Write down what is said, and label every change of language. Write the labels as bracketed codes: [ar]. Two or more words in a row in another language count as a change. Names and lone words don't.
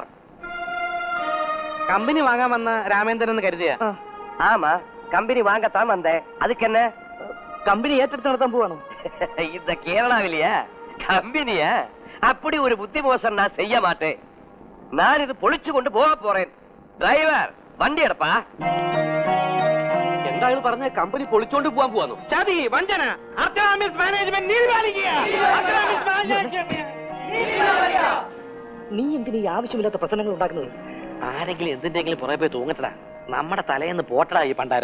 [ml] കമ്പനി വാങ്ങാൻ വന്ന രാമേന്ദ്രൻ എന്ന് കരുതിയ? [ta] ஆமா, கம்பெனி வாங்கத்தான் வந்தேன். அதுக்கு என்ன? [ml] കമ്പനി ഏറ്റെടുത്ത് നടത്താൻ പോവാണോ? [ta] இந்த கேரளாவிலேயே கம்பெனியா? அப்படி ஒரு புத்தி மோசம் நான் செய்ய மாட்டேன். நான் இது பொழிச்சு கொண்டு போக போறேன். டிரைவர், வண்டி எடுப்பா. [ml] എന്തായാലും പറഞ്ഞ കമ്പനി പൊളിച്ചോണ്ട് പോവാൻ പോവാന്നോ? ചതി, വഞ്ചന, അർച്ചനാമിസ് മാനേജ്മെന്റ് നീതിപാലിക്കുക. നീ എന്തിനീ ആവശ്യമില്ലാത്ത പ്രശ്നങ്ങൾ ഉണ്ടാക്കുന്നത്? ആരെങ്കിലും എന്തിന്റെങ്കിലും പുറകെ പോയി തൂങ്ങട്ടടാ. നമ്മുടെ തലേന്ന് പോട്ടടാ ഈ പണ്ടാരം.